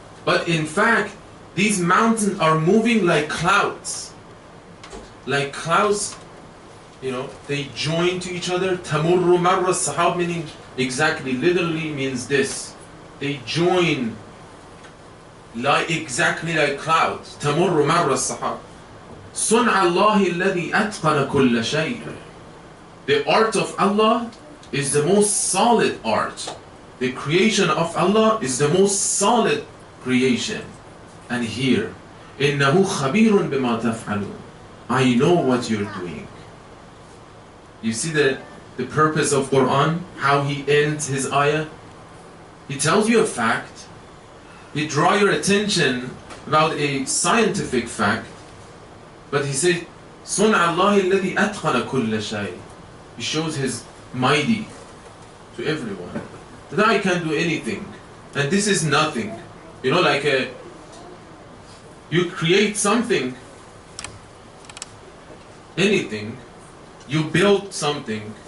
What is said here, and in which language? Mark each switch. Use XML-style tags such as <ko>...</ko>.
<en>But in fact, these mountains are moving like clouds. like clouds, they join to each other.</en> <ar>Tamurru marra sahab,</ar> <en>meaning exactly, literally means this. They join exactly like clouds.</en> <ar>Tamurru marra sahab. صنع الله الذي أتقن كل شيء.</ar> <en>The art of Allah is the most solid art. The creation of Allah is the most solid creation. And here,</en> <ar>إنه خبير بما تفعلون.</ar> <en>I know what you're doing. You see the purpose of Quran, how he ends his ayah? He tells you a fact. He draws your attention about a scientific fact. But he said,</en> <ar>صنع الله الذي أتقن كل شيء.</ar> <en>He shows his mighty to everyone. That I can do anything. And this is nothing. Like you create something, anything, you build something.</en>